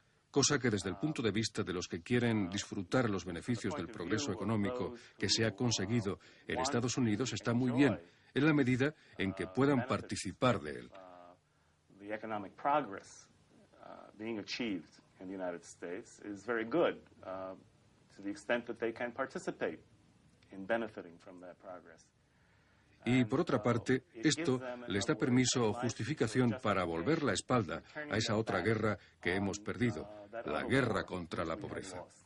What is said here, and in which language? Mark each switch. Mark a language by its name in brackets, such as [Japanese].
[Spanish] Cosa que desde el punto de vista de los que quieren disfrutar los beneficios del progreso económico que se ha conseguido en Estados Unidos está muy bien, en la medida en que puedan participar de él. [English] The economic progress being achieved in the United States is very good to the extent that they can participate in benefiting from that progress. [Spanish] Y, por otra parte, esto les da permiso o justificación para volver la espalda a esa otra guerra que hemos perdido, la guerra contra la pobreza.